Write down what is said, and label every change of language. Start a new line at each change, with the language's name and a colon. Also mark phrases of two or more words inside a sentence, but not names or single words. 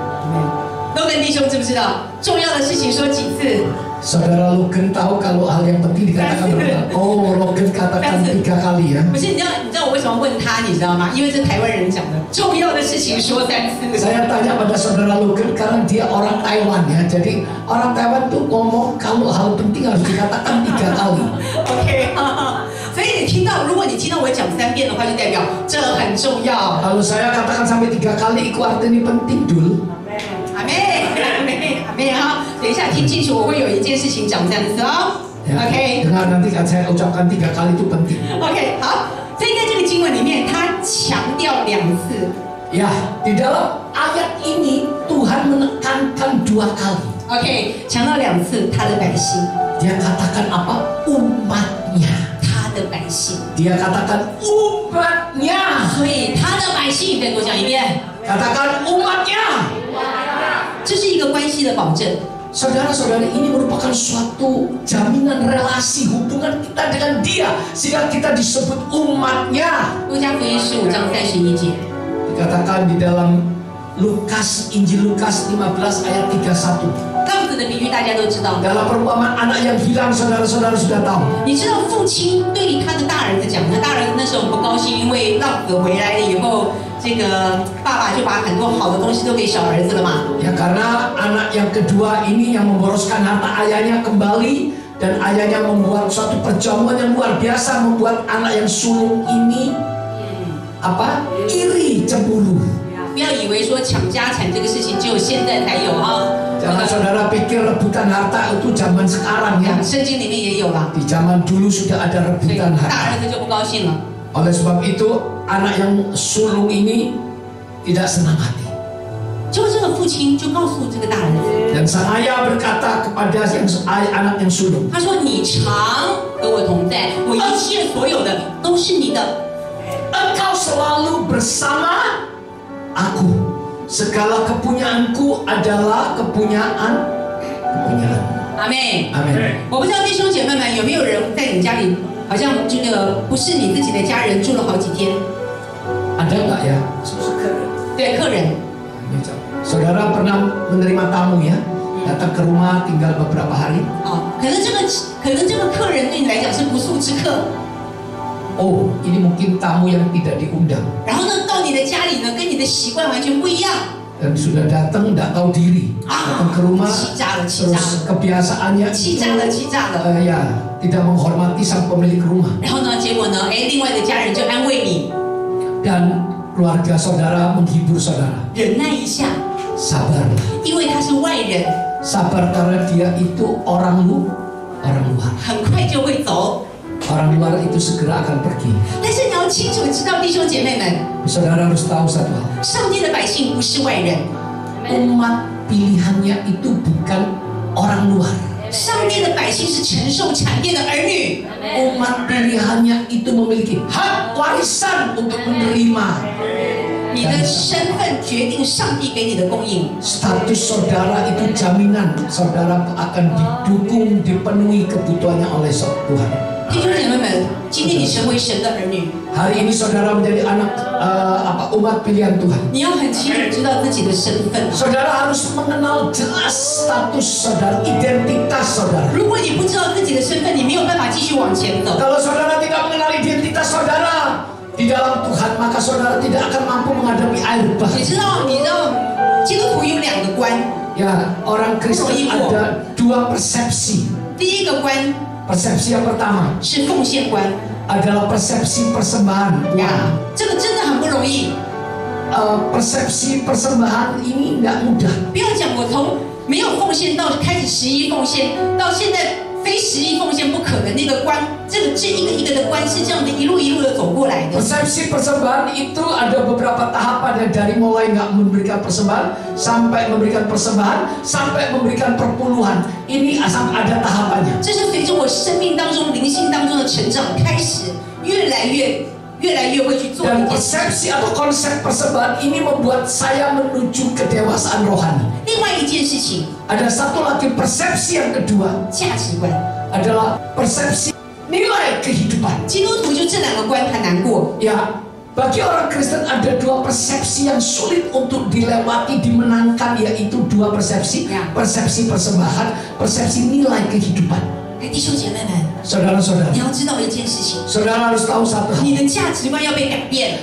Chinese: Logan 弟兄知不知道重要的事情说几次？
Indonesian: Saudara Logan tahu kalau hal yang penting dikatakan berapa? Oh, Logan katakan 3 kali ya.
Chinese: 不是，你知道我为什么问他？你知道吗？因为是台湾人讲的，重要的事情说3次。
Indonesian: Saya tanya pada saudara Logan karena dia orang Taiwan ya. Jadi orang Taiwan tuh ngomong kalau hal penting harus dikatakan 3 kali.
Chinese: OK， 所以如果你听到我讲3遍的话，就代表这很重要。
Indonesian: Kalau saya katakan sampai 3 kali, itu artinya penting dulu.
Chinese: 阿妹，阿妹，阿妹哈，等一下听清楚，我会有一件事情讲3次哦。
Indonesian: Ya, OK， dengar nanti kan saya ucapkan 3 kali itu penting.
Chinese: OK， 好，所以在这个经文里面，他强调2次。
Indonesian: Ya, di dalam ayat ini Tuhan menekankan 2 kali.
Chinese: OK， 强调2次他的百姓，
Indonesian: Dia katakan apa? Umatnya.
Chinese: 他的百姓。
Indonesian: Dia katakan umatnya.
Chinese: 所以他的百姓，再多讲一遍，
Indonesian: Katakan umatnya.
Chinese: 这是一个关系的保证。
Indonesian: Saudara-saudari, ini merupakan suatu jaminan relasi hubungan kita dengan Dia sehingga kita disebut umatnya.
Chinese: 路加福音15章31节，
Indonesian: Dikatakan di dalam Injil Lukas 15 ayat 31.
Chinese: 浪子的比喻大家都知道。
Indonesian: Dalam perumpamaan anak yang hilang, saudara-saudara sudah tahu.
Chinese: 你知道父亲对他的大儿子讲，那大儿子那时候不高兴，因为浪子回来了以后，这个爸爸就把很多好的东西都给小儿子了嘛。
Indonesian: Ya, karena anak yang kedua ini yang memboroskan harta ayahnya kembali dan ayahnya membuat suatu perjamuan yang luar biasa, membuat anak yang sulung ini iri, cemburu.
Chinese: 不要以为说抢家产这个事情只有现在才有哈。
Indonesian: Jangan saudara pikir rebutan harta itu zaman sekarang ya.
Chinese: 圣经里面也有啦。
Indonesian: Di zaman dulu sudah ada
Chinese: 所以
Indonesian: rebutan
Chinese: 大
Indonesian: harta.
Chinese: 儿子就不高兴了。
Indonesian: Oleh sebab itu anak yang sulung ini tidak senang hati.
Chinese: 结果这个父亲就告诉这个大儿子，
Indonesian: Dan sang ayah berkata kepada anak yang sulung,
Chinese: 他说：“你常和我同在，我一切所有的都是你的。
Indonesian: Engkau selalu bersama aku. Segala kepunyaanku adalah kepunyaanmu. ”
Chinese: 阿妹，
Indonesian: Amin.
Chinese: 我不知道弟兄姐妹们有没有人在你家里，好像这个不是你自己的家人住了好几天。
Indonesian: Ada nggak ya?
Chinese: 对，客人。
Indonesian: Saudara pernah menerima tamu ya? Datang ke rumah tinggal beberapa hari.
Chinese: 哦，可能这个客人对你来讲是不速之客。
Indonesian: Oh, ini mungkin tamu yang tidak diundang.
Chinese: 然后呢，到你的家里呢，跟你的习惯完全不一样。
Indonesian: Dan sudah datang tidak tahu diri. Datang ke rumah
Chinese: 气炸了，气炸
Indonesian: terus
Chinese: 了，
Indonesian: kebiasaannya
Chinese: 气炸了，气炸了。
Indonesian: ya tidak menghormati sang pemilik rumah.
Chinese: 然后呢，结果呢，另外的家人就安慰你，
Indonesian: Dan keluarga saudara menghibur saudara.
Chinese: 忍耐一下，
Indonesian: Sabarlah.
Chinese: 因为他是外人，
Indonesian: Sabar karena dia itu orang luar.
Chinese: 很快就会走。
Indonesian: Orang luar itu segera akan pergi.
Chinese: 但是你要清楚知道，弟兄姐妹们，
Indonesian: Saudara harus tahu satu hal.
Chinese: 上帝的百姓不是外人，
Indonesian: Umat pilihannya itu bukan orang luar.
Chinese: 上帝的百姓是承受产业的儿女。
Indonesian: Umat pilihannya itu memiliki hak warisan untuk menerima.
Chinese: 你的身份决定上帝给你的供应。
Indonesian: Status saudara itu jaminan saudara akan didukung, dipenuhi kebutuhannya oleh Tuhan.
Chinese: 弟兄姐妹们，今天你成为神的儿女，
Indonesian: Hari ini saudara menjadi anak umat pilihan Tuhan.
Chinese: 你要很清楚知道自己的身份。
Indonesian: Saudara harus mengenal jelas status saudara, identitas saudara.
Chinese: 如果你不知道自己的身份，你没有办法继续往前走。
Indonesian: Kalau saudara tidak mengenal identitas saudara di dalam Tuhan, maka saudara tidak akan mampu menghadapi air bah.
Chinese: 你知道，基督徒有2个关。
Indonesian: Ya, orang Kristen ada 2 persepsi.
Chinese: 第一个关
Indonesian: Persepsi yang pertama
Chinese: 是奉献关，
Indonesian: adalah persepsi persembahan.
Chinese: 呀，这个真的很不容易。
Indonesian: Persepsi persembahan ini nggak mudah.
Chinese: 不要讲我从没有奉献到开始11奉献，到现在非实际奉献不可能。那个关，这一个一个的关是这样的一路一路的走过来的。
Indonesian: Persepsi persembahan itu ada beberapa tahapan, dari mulai nggak memberikan persembahan sampai memberikan persembahan sampai memberikan perpuluhan. Ini asal ada tahapannya.
Chinese: 这是随着我生命当中、灵性当中的成长，开始越来越会去做。
Indonesian: Dan persepsi atau konsep persembahan ini membuat saya menuju kedewasaan rohani.
Chinese: 另外一件事情，
Indonesian: Ada satu lagi persepsi yang kedua
Chinese: 价值观
Indonesian: adalah persepsi nilai kehidupan.
Chinese: 基督徒就这两个关很难过。
Indonesian: Ya, bagi orang Kristen ada dua persepsi yang sulit untuk dilewati, dimenangkan, yaitu dua persepsi, Ya. persepsi persembahan, persepsi nilai kehidupan.
Chinese: 弟兄姐妹们，
Indonesian: Saudara-saudara,
Chinese: 你要知道一件事情，
Indonesian: saudara harus tahu satu hal.
Chinese: 你的价值观要被改变。